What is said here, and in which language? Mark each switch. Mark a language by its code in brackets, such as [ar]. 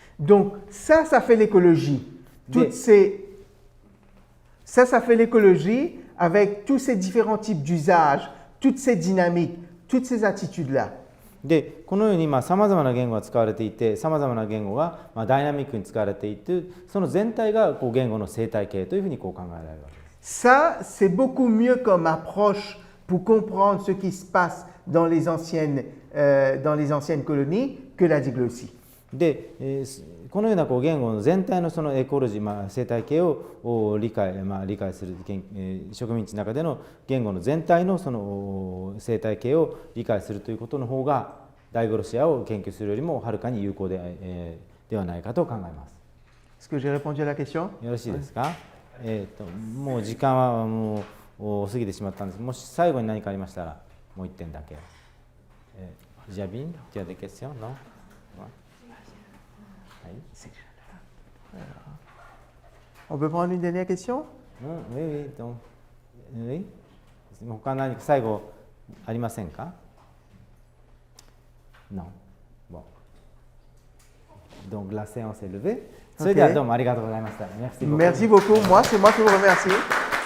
[fr] Donc ça fait l'écologie. Toutes Ça fait l'écologie avec tous ces différents types d'usages, toutes ces dynamiques, toutes ces attitudes-là. [ja] でこのようにさまざまな言語が使われていて、さまざまな言語がダイナミックに使われていて、その全体が言語の生態系というふうに考えられるわけです。 [fr] Ça, c'est beaucoup mieux comme approche pour comprendre ce qui se passe dans les anciennes colonies que la diglossie. [ja] で、このような言語の全体のそのエコロジー、生態系を理解する、植民地の中での言語の全体のその生態系を理解するということの方がダイグロシアを研究するよりもはるかに有効ではないかと考えます。 [fr] Est-ce que j'ai répondu à la question? [ja] よろしいですか？もう時間はもう過ぎてしまったんです。もし最後に何かありましたらもう1点だけ。 [fr] ジャビン、tu as des questions? Non? On peut prendre une dernière question? Oui, donc, oui. [ja] 他何か最後ありませんか？ [fr] Non. Bon. Donc la séance est levée. [ja] それではどうもありがとうございました。 [fr] Merci beaucoup. Merci beaucoup. Moi, c'est moi qui vous remercie.